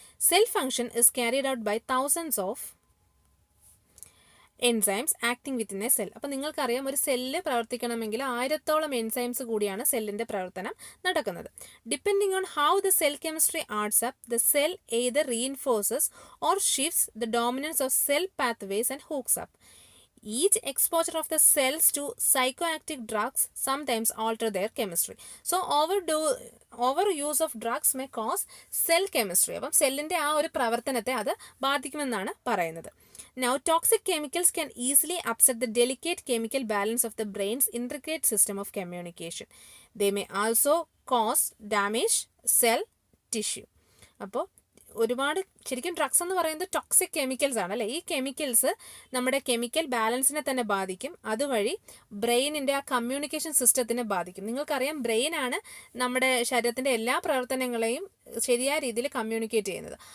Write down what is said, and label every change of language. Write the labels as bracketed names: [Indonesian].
[English] Cell function is carried out by thousands of enzymes acting within a cell. [Malayalam] അപ്പോൾ നിങ്ങൾക്കറിയാം, ഒരു cell പ്രവർത്തിക്കണമെങ്കിൽ 1000ഓളം enzymes കൂടിയാണ് സെല്ലിൻ്റെ പ്രവർത്തനം നടക്കുന്നത്. [English] Depending on how the cell chemistry adds up, the cell either reinforces or shifts the dominance of cell pathways and hooks up. Each exposure of the cells to psychoactive drugs sometimes alter their chemistry. So overuse of drugs may cause cell chemistry. [Malayalam] അപ്പം സെല്ലിൻ്റെ ആ ഒരു പ്രവർത്തനത്തെ അത് ബാധിക്കുമെന്നാണ് പറയുന്നത്. [English] Now, toxic chemicals can easily upset the delicate chemical balance of the brain's intricate system of communication. They may also cause damage cell tissue. [Malayalam] അപ്പോൾ ഒരുപാട് ശരിക്കും ഡ്രഗ്സ് എന്ന് പറയുന്നത് ടോക്സിക് കെമിക്കൽസ് ആണ് അല്ലേ. ഈ കെമിക്കൽസ് നമ്മുടെ കെമിക്കൽ ബാലൻസിനെ തന്നെ ബാധിക്കും. അതുവഴി ബ്രെയിനിൻ്റെ ആ കമ്മ്യൂണിക്കേഷൻ സിസ്റ്റത്തിനെ ബാധിക്കും. നിങ്ങൾക്കറിയാം, ബ്രെയിനാണ് നമ്മുടെ ശരീരത്തിൻ്റെ എല്ലാ പ്രവർത്തനങ്ങളെയും ശരിയായ രീതിയിൽ കമ്മ്യൂണിക്കേറ്റ് ചെയ്യുന്നത്.